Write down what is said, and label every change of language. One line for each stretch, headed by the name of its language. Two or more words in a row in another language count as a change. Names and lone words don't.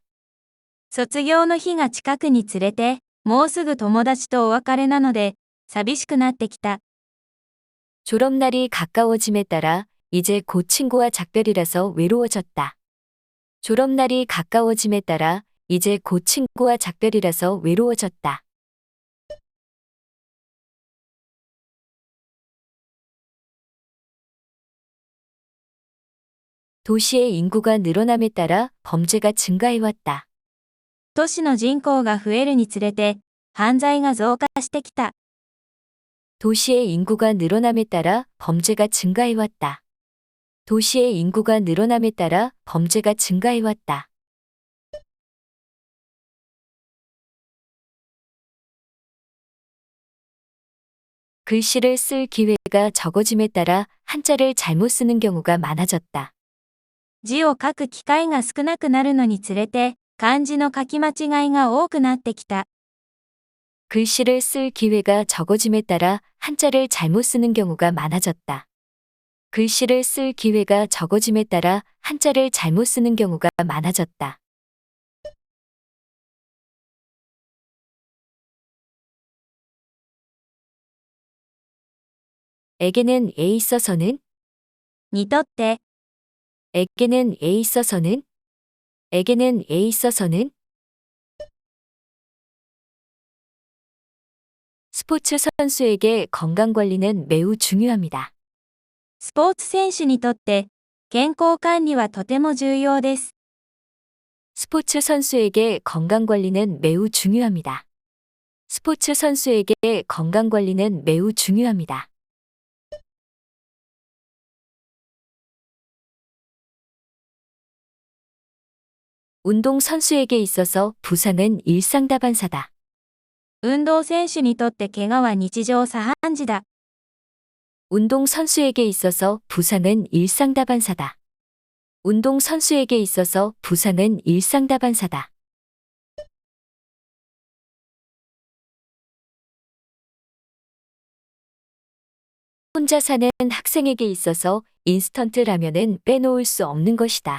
Japanese: 卒業の日が近くにつれて、もうすぐ友達とお別れなので、寂しくなってきた。
Korean: 졸업날이 가까워짐에 따라 이제 곧 친구와 작별이라서 외로워졌다. 졸업날이 가까워짐에 따라 이제 곧 친구와 작별이라서 외로워졌다. 도시의 인구가 늘어남에 따라 범죄가 증가해왔다.
Japanese: 都市の人口が増えるにつれて、犯罪が増加してきた。
Korean: 도시의 인구가 늘어남에 따라 범죄가 증가해왔다. 도시의 인구가 늘어남에 따라 범죄가 증가해왔다. 글씨를 쓸 기회가 적어짐에 따라 한자를 잘못 쓰는 경우가 많아졌다.
Japanese: 字を書く機会が少なくなるのにつれて、漢字の書き間違いが多くなってきた。
Korean: 글씨를 쓸 기회가 적어짐에 따라 한자를 잘못 쓰는 경우가 많아졌다. 글씨를 쓸 기회가 적어짐에 따라 한자를 잘못 쓰는 경우가 많아졌다. 에게는 에 있어서는
Japanese: にとって、
Korean: 에게는 에 있어서는 에게는 에 있어서는 스포츠 선수에게 건강 관리는 매우 중요합니다.
Japanese: スポーツ選手にとって、健康管理はとても重要です。
Korean: 스포츠 선수에게 건강 관리는 매우 중요합니다. 스포츠 선수에게 건강 관리는 매우 중요합니다. 운동 선수에게 있어서 부상은 일상다반사다.
Japanese: 運動選手にとって怪我は日常茶飯事だ。
Korean: 운동 선수에게 있어서 부상은 일상다반사다. 운동 선수에게 있어서 부상은 일상다반사다. 혼자 사는 학생에게 있어서 인스턴트 라면은 빼놓을 수 없는 것이다.